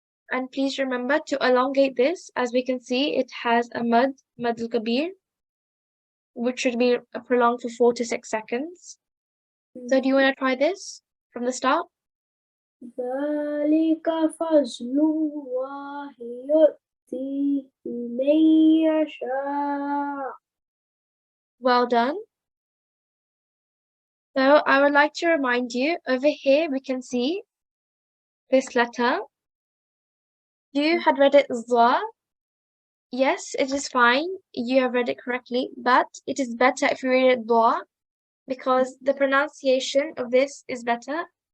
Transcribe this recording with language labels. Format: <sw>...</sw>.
<en>And please remember to elongate this. As we can see, it has a mad al-kabir, which should be prolonged for 4 to 6 seconds. So do you want to try this from the start?</en> <ar>ذلك فضل الله يؤتيه من يشاء.</ar> <en>Well done. So I would like to remind you, over here we can see this letter. You had read it Za. Yes, it is fine. You have read it correctly, but it is better if you read it Dua because the pronunciation of this is better.</en>